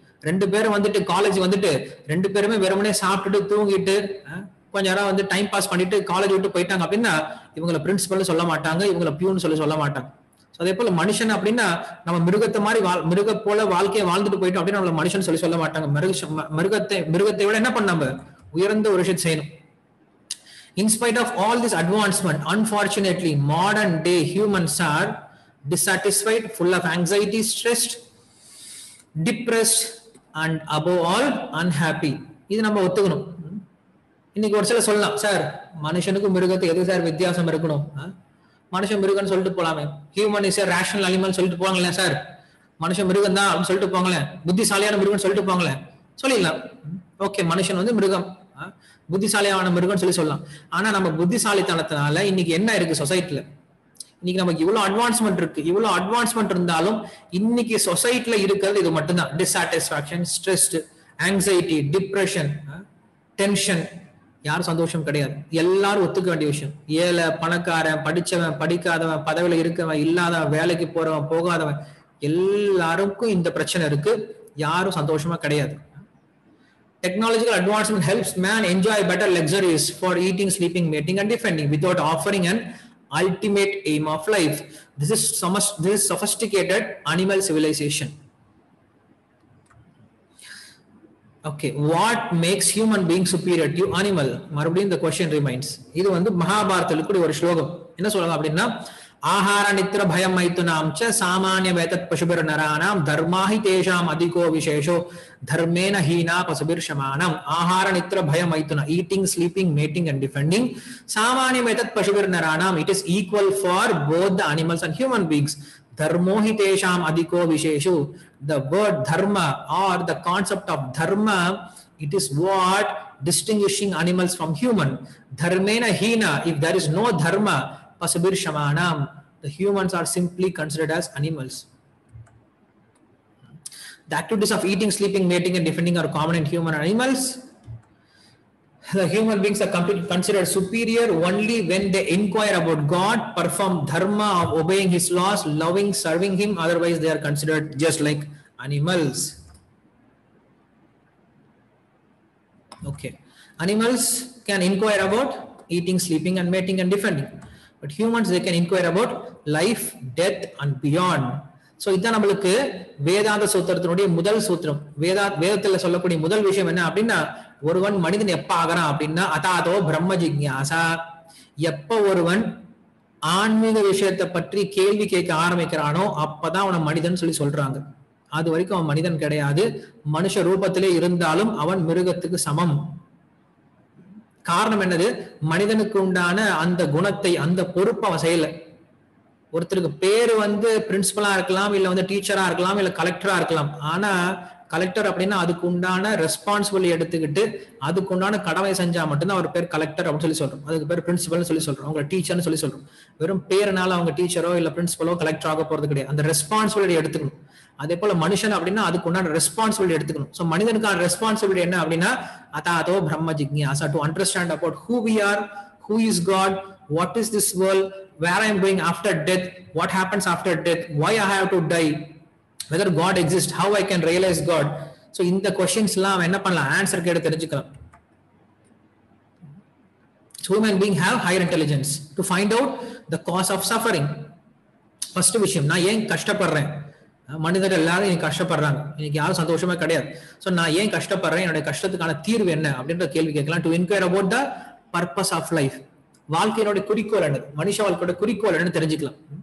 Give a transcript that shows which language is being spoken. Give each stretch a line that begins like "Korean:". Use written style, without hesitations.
Tamil: 2 பேரும் வந்துட்டு காலேஜ் வந்துட்டு 2 பேருமே வெறுமனே சாப்பிட்டுட்டு தூங்கிட்டு கொஞ்ச நேரம் வந்து டைம் பாஸ் பண்ணிட்டு காலேஜ் விட்டு போயிட்டாங்க அப்படின்னா இவங்களை பிரின்சிபல் சொல்ல மாட்டாங்க, இவங்களை பியூன் சொல்ல மாட்டாங்க. அதே போல மனுஷன் அப்படின்னா நம்ம மிருகத்தை மாதிரி மிருக போல வாழ்க்கையை வாழ்ந்துட்டு போயிட்டோம் அப்படின்னா நம்மள மனுஷன் சொல்ல மாட்டாங்க. மிருகத்தை விட என்ன பண்ண, நம்ம உயர்ந்த ஒரு விஷயத்தை செய்யணும்.
English: In spite of all this advancement, unfortunately, modern day humans are dissatisfied, full of anxiety, stressed, depressed, and above all, unhappy.
Tamil: இது நம்ம ஒத்துக்கணும். இன்னைக்கு ஒரு சில சொல்லலாம், சார் மனுஷனுக்கும் மிருகத்துக்கு எது சார் வித்தியாசம் இருக்கணும், மனுஷன் மிருகன்னு சொல்லிட்டு போலாமே,
English: human is a rational animal
Tamil: சொல்லிட்டு போவாங்களேன் சார், மனுஷன் மிருகம் தான் அப்படின்னு சொல்லிட்டு போங்களேன், புத்திசாலியான மிருகம்னு சொல்லிட்டு போங்களேன், சொல்லிடலாம். ஓகே, மனுஷன் வந்து மிருகம், புத்திசாலியான மிருகம்னு சொல்லலாம். ஆனா நம்ம புத்திசாலித்தனத்தினால இன்னைக்கு என்ன இருக்கு சொசைட்டில, இன்னைக்கு நமக்கு இவ்வளவு அட்வான்ஸ்மெண்ட் இருக்கு. இவ்வளவு அட்வான்ஸ்மெண்ட் இருந்தாலும் இன்னைக்கு சொசைட்டில இருக்கிறது இது மட்டும்தான். டிசாட்டிஸ்பாக்சன், ஸ்ட்ரெஸ்ட், ஆங்ஸைட்டி, டிப்ரெஷன், டென்ஷன். யாரும் சந்தோஷம் கிடையாது. எல்லாரும் ஒத்துக்க வேண்டிய விஷயம். ஏழை, பணக்காரன், படிச்சவன், படிக்காதவன், பதவியில இருக்கவன், இல்லாதவன், வேலைக்கு போறவன், போகாதவன், எல்லாருக்கும் இந்த பிரச்சனை இருக்கு. யாரும் சந்தோஷமா கிடையாது.
English: Technological advancement helps man enjoy better luxuries for eating, sleeping, mating, and defending without offering an ultimate aim of life. This is sophisticated animal civilization. Okay, what makes human being superior to animal? மறுபடியும் the question remains.
Tamil: இது வந்து மகாபாரதத்துல கூட ஒரு ஸ்லோகம் என்ன சொல்றாங்க அப்படின்னா,
Sanskrit: ஆஹார நித்திர பயம் மைத்துனாம் ச சாமானிய வேதத் பசுபிர் நரானாம் தர்மாஹி தேஷாம் அதிகோ விசேஷோ தர்மேன ஹீனா பசுபிர் சமானம். ஆஹார நித்திர பயம் மைத்துனா,
English: eating, sleeping, mating and defending.
Sanskrit: சாமானிய வேதத் பசுபிர் நரானாம்,
English: it is equal for both the animals and human beings.
Sanskrit: Dharmohi tesham adhiko visheshu.
English: The word dharma or the concept of dharma, it is what distinguishing animals from human.
Sanskrit: Dharmena hina,
English: if there is no dharma,
Sanskrit: pasabir shamanam,
English: the humans are simply considered as animals. The activities of eating, sleeping, mating and defending are common in human and animals. The human beings are considered superior only when they inquire about God, perform dharma of obeying his laws, loving, serving him. Otherwise they are considered just like animals. Okay, animals can inquire about eating, sleeping and mating and defending, but humans, they can inquire about life, death and beyond.
Tamil: So இதான் நம்மளுக்கு வேதாந்த சூத்திரத்தினுடைய முதல் சூத்திரம். வேதத்துல சொல்லக்கூடிய முதல் விஷயம் என்ன அப்படின்னா, ஒருவன் மனிதன் எப்ப ஆகிறான் அப்படின்னா
Sanskrit: அதாதோ பிரம்ம ஜிக்ஞாசா.
Tamil: எப்ப ஒருவன் ஆன்மீக விஷயத்தை பற்றி கேள்வி கேட்க ஆரம்பிக்கிறானோ அப்பதான் அவனை மனிதன் சொல்லி சொல்றாங்க. அது வரைக்கும் அவன் மனிதன் கிடையாது. மனுஷ ரூபத்திலே இருந்தாலும் அவன் மிருகத்துக்கு சமம். காரணம் என்னது? மனிதனுக்கு உண்டான அந்த குணத்தை, அந்த பொறுப்பு அவன் செய்யல. ஒருத்தருக்கு பேரு வந்து பிரின்சிபலா இருக்கலாம், இல்ல வந்து டீச்சரா இருக்கலாம், இல்ல கலெக்டரா இருக்கலாம். ஆனா கலெக்டர் அப்படின்னா அதுக்கு உண்டான ரெஸ்பான்சிபிலிட்டி எடுத்துக்கிட்டு அதுக்கு உண்டான கடமை செஞ்சா மட்டும்தான் அவர் பேர் கலெக்டர் அப்படின்னு சொல்லி சொல்றோம். அதுக்கு பேர் பிரின்சிபல்னு சொல்லி சொல்றோம், அவங்க டீச்சர்னு சொல்லி சொல்றோம். வெறும் பேருனால அவங்க டீச்சரோ இல்ல பிரின்சிபலோ கலெக்டர் ஆக போறது கிடையாது. அந்த ரெஸ்பான்சிபிலிட்டி எடுத்துக்கணும். அதே போல மனுஷன் அப்படின்னா அதுக்கு உண்டான ரெஸ்பான்சிபிலிட்டி எடுத்துக்கணும். சோ மனிதனுக்கான ரெஸ்பான்சிபிலிட்டி என்ன அப்படின்னா
Sanskrit: அதாதோ பிரம்ம ஜிக்ஞாசா,
English: To understand about who we are, who is God, what is this world, where I am going after death, what happens after death, why I have to die, whether God exists, how I can realize God.
Tamil: So இந்த questions எல்லாம் என்ன பண்ணலாம், answer கேட்டு தெரிஞ்சுக்கலாம்.
English: Human being have higher intelligence to find out the cause of suffering.
Tamil: First விஷயம், நான் ஏன் கஷ்டப்படுறேன்? மனிதர்கள் எல்லாரும் இன்னைக்கு கஷ்டப்படுறாங்க, இன்னைக்கு யாரும் சந்தோஷமா கிடையாது. ஸோ நான் ஏன் கஷ்டப்படுறேன், என்னுடைய கஷ்டத்துக்கான தீர்வு என்ன அப்படின்ற கேள்வி கேட்கலாம்.
English: To inquire about the purpose of life.
Tamil: வாழ்க்கையினுடைய குறிக்கோள் என்னது, மனுஷ வாழ்க்கையோட குறிக்கோள் என்னன்னு தெரிஞ்சுக்கலாம்.